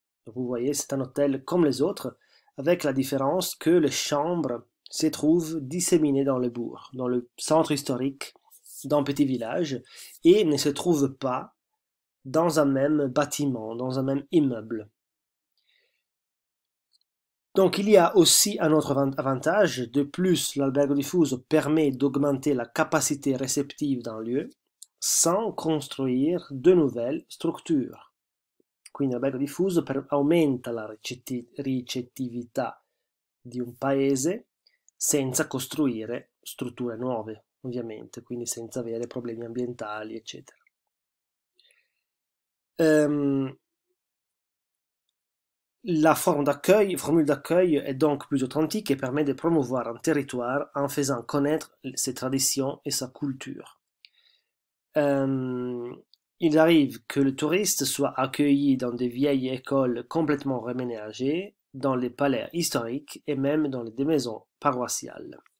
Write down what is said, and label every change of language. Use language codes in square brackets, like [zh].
[fr] Donc, vous voyez, c'est un hôtel comme les autres, avec la différence que les chambres se trouvent disséminées dans le bourg, dans le centre historique d'un petit village, et ne se trouvent pas dans un même bâtiment, dans un même immeuble. Donc il y a aussi un autre avantage, de plus l'albergo diffuso permet d'augmenter la capacité réceptive d'un lieu sans construire de nouvelles structures. [it] Quindi l'albergo diffuso aumenta la ricettività di un paese senza costruire strutture nuove, ovviamente, quindi senza avere problemi ambientali, eccetera. [fr] La formule d'accueil est donc plus authentique et permet de promouvoir un territoire en faisant connaître ses traditions et sa culture. Il arrive que le touriste soit accueilli dans des vieilles écoles complètement reménagées, dans les palais historiques et même dans des maisons paroissiales.